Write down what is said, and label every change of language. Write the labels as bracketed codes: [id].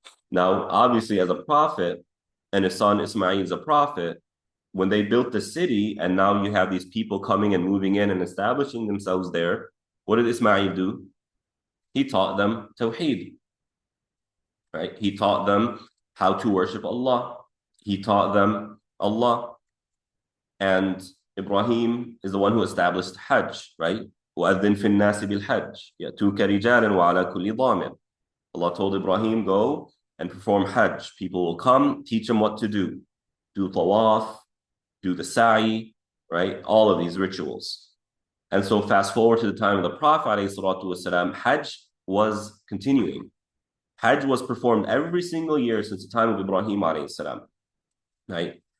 [en] Now, obviously, as a prophet, and his son Ismail is a prophet, when they built the city, and now you have these people coming and moving in and establishing themselves there, what did Ismail do? He taught them Tawheed, right? He taught them how to worship Allah. He taught them Allah. And Ibrahim is the one who established Hajj, right? [ar] وَأَذِّن فِي النَّاسِ بِالْحَجِّ يَأْتُوكَ رِجَالًا وَعَلَى كُلِّ ضَامِرٍ. [en] Allah told Ibrahim, go and perform Hajj. People will come, teach them what to do tawaf, do the sa'i, right? All of these rituals. And so fast forward to the time of the Prophet ﷺ, Hajj was continuing. Hajj was performed every single year since the time of Ibrahim ﷺ, right?